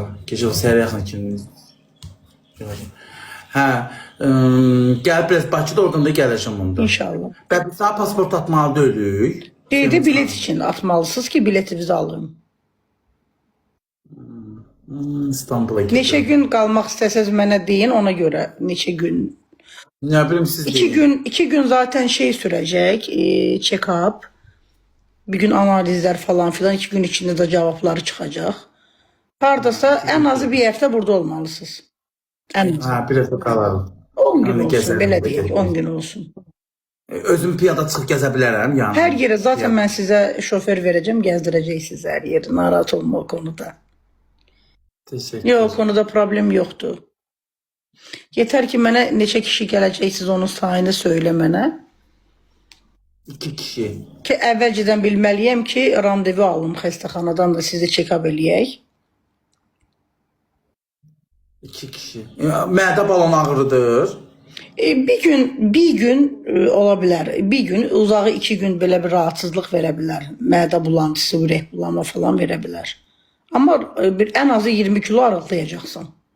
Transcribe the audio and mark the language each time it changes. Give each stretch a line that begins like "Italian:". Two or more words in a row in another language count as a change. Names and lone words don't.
Azerbaijani: Gecə o səhərə yaxın kimi. Hə, gəl biraz Bakıda oradan da gələcəm onda. İnşallah. Bəli, sağ pasport atmalı deyilik. Qeydi bilet için atmalısınız ki biletinizi alın.
Turkish: İstanbul'a gidiyorum.
Azerbaijani: Neçə gün qalmaq istəsəz mənə deyin, ona görə neçə gün.
Turkish: Ne bileyim siz
Azerbaijani: 2 gün zaten şey sürəcək, check-up. Bir gün analizlər falan filan, 2 gün içində də cavabları çıxacaq. Hardasa ən azı bir həftə burada olmalısınız. Ən azı.
Turkish: Ha, biraz da kalalım.
Azerbaijani: 10 gün Hani olsun, gəzəlim, belə gəzəlim. deyək, 10 gün olsun. Özüm piyada çıxıb gəzə bilərəm yəni. Hər yerə zaten mən sizə şofer verəcəm, gəzdirəcək sizi hər yeri. Narahat olma
Turkish: o konuda.
Azerbaijani: Teşekkür. Yox,
Turkish: o konuda
Azerbaijani: problem yoxdur. Yetər ki, mənə neçə kişi gələcəksiniz, onun sayını söylə mənə. 2 kişi. Ki, əvvəlcədən bilməliyəm ki, randevu alım xəstəxanadan da sizi check-up eləyək. 2 kişi. Mədə balon ağrıdır. Bir gün ola bilər. Bir gün, uzağı 2 gün belə bir rahatsızlıq verə bilər. Mədə bulantısı, ürək bulanma falan verə bilər. Amma ən azı 20 kilo arıqlayacaqsan.